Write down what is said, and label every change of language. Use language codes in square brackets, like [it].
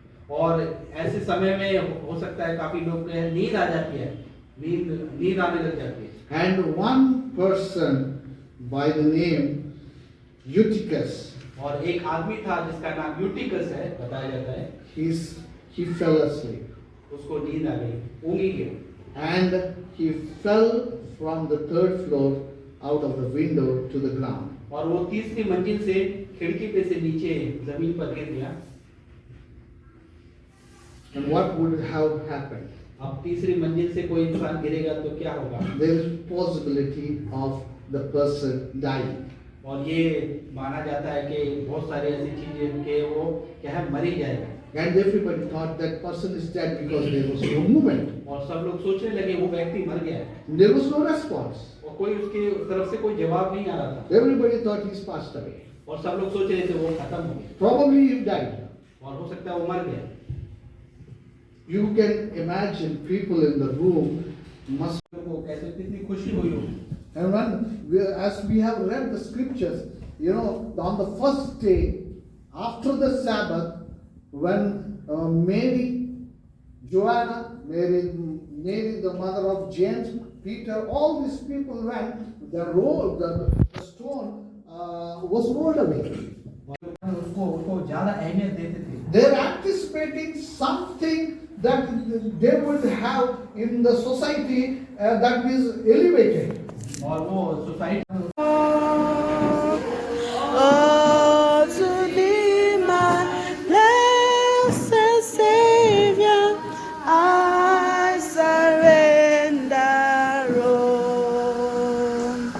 [hi] और ऐसे समय में हो सकता है काफी लोग को नींद आ जाती है, नींद आने लग जाती है। [en] And one person by the name Eutychus, [hi] और एक आदमी था जिसका नाम यूटिकस है, बताया जाता है, [en] he fell asleep. [hi] उसको नींद आ गई, ऊँग ही गया। [en] And he fell from the third floor out of the window to the ground. [hi] और वो तीसरी मंजिल से खिड़की पे से नीचे जमीन पर गिर गया। [en] And what would have happened? [hi] अब तीसरी मंजिल से कोई इंसान गिरेगा तो क्या होगा? [en] There is possibility of the person dying. [hi] और ये माना जाता है कि बहुत सारी ऐसी चीजें कि वो क्या है, मर ही जाएगा। [en] And everybody thought that person is dead because there was no movement. [hi] और सब लोग सोचने लगे वो व्यक्ति मर गया है, [en] There was no response. [hi] और कोई उसके तरफ से कोई जवाब नहीं आ रहा था, [en] Everybody thought he's passed away. [hi] और सब लोग सोच रहे थे वो खत्म हो गया, [en] Probably he died. [hi] और हो सकता है वो मर गया। [en] You can imagine people in the room must. [hi] को कैसे कितनी खुशी हुई होगी। [en] And as we have read the scriptures, on the first day after the Sabbath, when Mary, Joanna, Mary, the mother of James, Peter, all these people went, the stone was rolled away. [hi] उसको ज़्यादा अहमियत देते थे। [en] They're anticipating something that they would have in the society that is elevated. [hi] और वो society [en] Oh, to be my blessed Savior, I surrender all.